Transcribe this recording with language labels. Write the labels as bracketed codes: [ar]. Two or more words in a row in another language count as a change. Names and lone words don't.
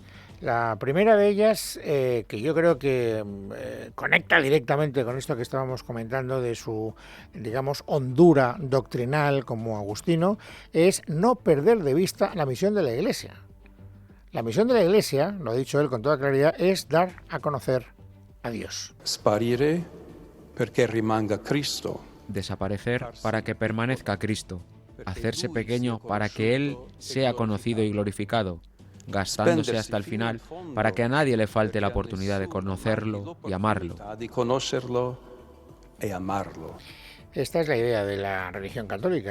[es] La primera de ellas, que yo creo que conecta directamente con esto que estábamos comentando de su, digamos, hondura doctrinal como agustino, es no perder de vista la misión de la Iglesia. La misión de la Iglesia, lo ha dicho él con toda claridad, es dar a conocer a Dios. [it] Sparire perché rimanga Cristo. [es] Desaparecer para que permanezca Cristo. Hacerse pequeño para que Él sea conocido y glorificado, gastándose hasta el final para que a nadie le falte la oportunidad de conocerlo y amarlo. Esta es la idea de la religión católica.